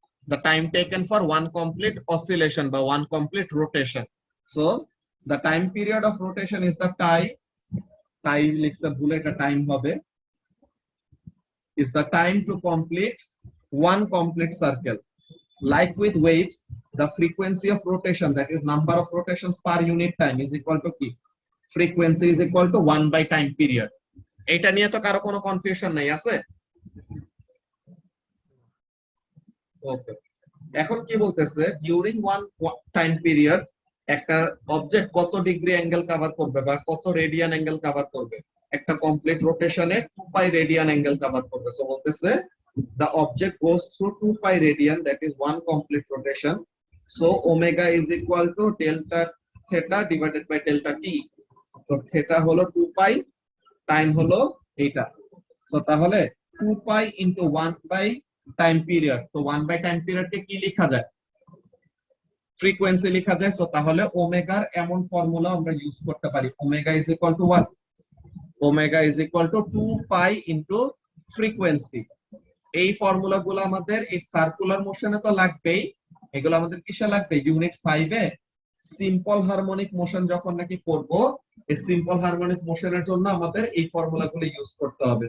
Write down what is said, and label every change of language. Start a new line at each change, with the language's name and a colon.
English: The time taken for one complete oscillation বা one complete rotation. So the time period of rotation is the time
Bangla: লিখছে ভুলে, এটা time হবে,
English: is the time to complete one complete circle. Like with waves, the frequency of rotation, that is number of rotations per unit time, is equal to
Bangla: কি?
English: Frequency is equal to 1 by time period.
Bangla: এটা নিয়ে তো কারো কোনো confusion নাই আছে? ওকে, এখন কি বলতেছে, ডিউরিং ওয়ান টাইম পিরিয়ড একটা অবজেক্ট কত ডিগ্রি অ্যাঙ্গেল কভার করবে বা কত রেডিয়ান অ্যাঙ্গেল কভার করবে? একটা কমপ্লিট রোটেশনে 2 পাই রেডিয়ান অ্যাঙ্গেল কভার করবে। সো বলতেছে
English: the object goes through 2 pi radian, that is one complete rotation. So omega is equal to delta theta divided by delta t.
Bangla: তো theta হলো 2 pi, time হলো এটা।
English: so তাহলে 2 pi into 1 by time period,
Bangla: তো 1 by time period কে কি লেখা যায়? Frequency লেখা যায়। সো তাহলে ওমেগার এমন ফর্মুলা আমরা ইউজ করতে পারি,
English: Omega is equal to what? Omega is equal to 2 pi into frequency.
Bangla: এই ফর্মুলা গুলো আমাদের এই সার্কুলার মোশনে তো লাগবেই, এগুলো আমাদের কিসে লাগবে? Unit 5 a simple harmonic motion যখন নাকি করব, এই সিম্পল হারমোনিক মোশনের জন্য আমাদের এই ফর্মুলা গুলো ইউজ করতে হবে।